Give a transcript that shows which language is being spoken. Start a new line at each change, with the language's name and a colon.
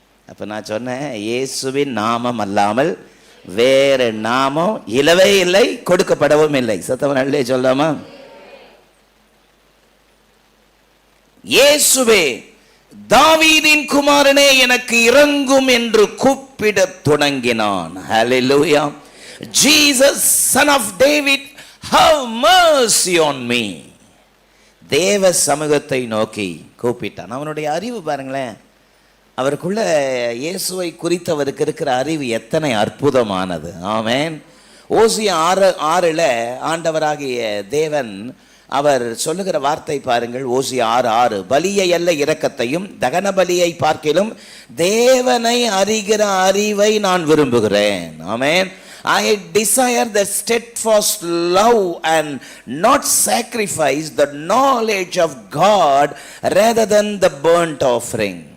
Tamil: அப்போ நான் சொன்னேன், இயேசுவின் நாமம் அல்லாமல் வேறு நாமம் இல்லவே இல்லை, கொடுக்கப்படவும் இல்லை. சத்தம் நல்லே சொல்லாமா? இயேசுவே, தாவீதின் குமாரனே, எனக்கு இரங்கும் என்று கூப்பிடத் தொடங்கினான். ஹல்லேலூயா.
English: Jesus, son of David, have mercy on me.
Tamil: தேவ சமூகத்தை நோக்கி கூப்பிட்டான். அவனுடைய அறிவு பாருங்களேன். அவருக்குள்ள இயேசுவை குறித்தவருக்கு இருக்கிற அறிவு எத்தனை அற்புதமானது. ஆமென். ஓசியா 6:6 ஆண்டவராகிய தேவன் அவர் சொல்லுகிற வார்த்தை பாருங்கள். ஓசியா 6:6, பலியை அல்ல இரக்கத்தையும் தகன பலியை பார்க்கிலும் தேவனை அறிகிற அறிவை நான் விரும்புகிறேன். ஆமென்.
English: I desire the steadfast love and not sacrifice, the knowledge of God rather than the burnt offering.